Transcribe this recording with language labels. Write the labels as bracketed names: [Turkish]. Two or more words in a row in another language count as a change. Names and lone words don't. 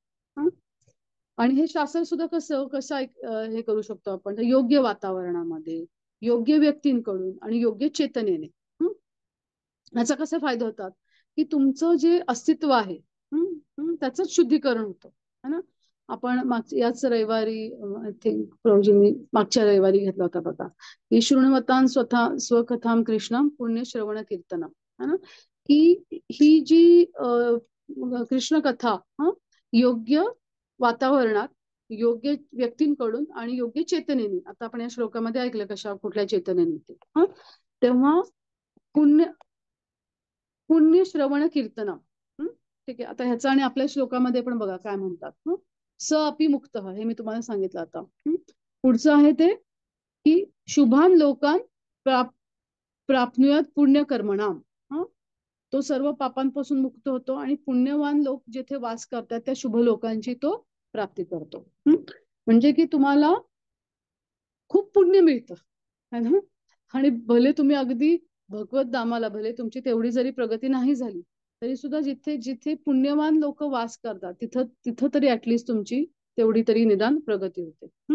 [Marathi] आणि हे शास्त्र सुद्धा कसं हे करू शकतो आपण, योग्य वातावरणामध्ये, योग्य व्यक्तींकडून आणि योग्य चेतनेने. याचा कसे फायदे होतात की तुमचं जे अस्तित्व आहे त्याचं शुद्धीकरण होतं [Hindi] है ना. [Marathi] आपण याच रविवारी [English] I think [Marathi] प्रौजींनी मागच्या रविवारी घेतला होता बघा, की [Sanskrit] शृण्वतां स्वकथां कृष्णं पुण्य श्रवण कीर्तनम [Hindi] है ना. [Marathi] की ही जी कृष्ण कथा योग्य वातावरणात, योग्य व्यक्तींकडून आणि योग्य चेतनेने, आता आपण या श्लोकामध्ये ऐकलं कशा कुठल्या चेतनेने ते तेव्हा [Sanskrit] पुण्य पुण्य श्रवण कीर्तनम. [Marathi] ठीक आहे, आता ह्याचा आणि आपल्या श्लोकामध्ये पण बघा काय म्हणतात. [Sanskrit] स अपि मुक्त, [Marathi] हे मी तुम्हाला सांगितलं आता. पुढचं आहे ते की [Sanskrit] शुभान लोकान प्राप्नुयात पुण्य कर्मणाम. [Marathi] तो सर्व पापांपासून मुक्त होतो आणि पुण्यवान लोक जिथे वास करतात त्या शुभ लोकांची तो प्राप्ती करतो. म्हणजे की तुम्हाला खूप पुण्य मिळतं [Hindi] है ना. [Marathi] आणि भले तुम्ही अगदी भगवत धामाला, भले तुमची तेवढी जरी प्रगती नाही झाली तरी सुद्धा जिथे जिथे पुण्यवान लोक वास करतात तिथं तिथं तरी ऍटलिस्ट तुमची तेवढी तरी निदान प्रगती होते.